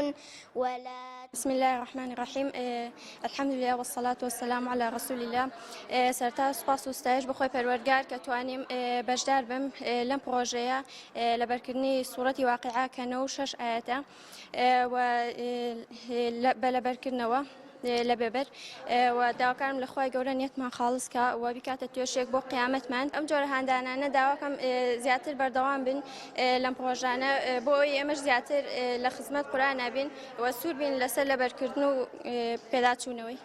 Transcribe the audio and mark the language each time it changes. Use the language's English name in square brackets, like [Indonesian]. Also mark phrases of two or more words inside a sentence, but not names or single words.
[Arabic] بسم الله الرحمن الرحيم الحمد لله والصلاة والسلام على رسول الله [Central Kurdish] سرتا سپاس و ستایش بخوای پەروەردگار کە توانیم بەشدار بم لەم پرۆژەیە لەبەرکردنی سوورەتی واقعە کە 96 ئاەتە بە لەبەرکردنەوە لە بێبەر و داواکارم لەخوای گەورە نیەتمان خاڵس کە و بیکاتە توێشێک بۆ قیامەتمان ئەم جۆرە هاندانانە داواکەم زیاتر بەردەوام بن لەم پرۆژانە بۆ ئێمەش زیاتر لە خزمەت قورئان بین و سوور بین لەسەر لەبەرکردن و پێداچوونەوەی.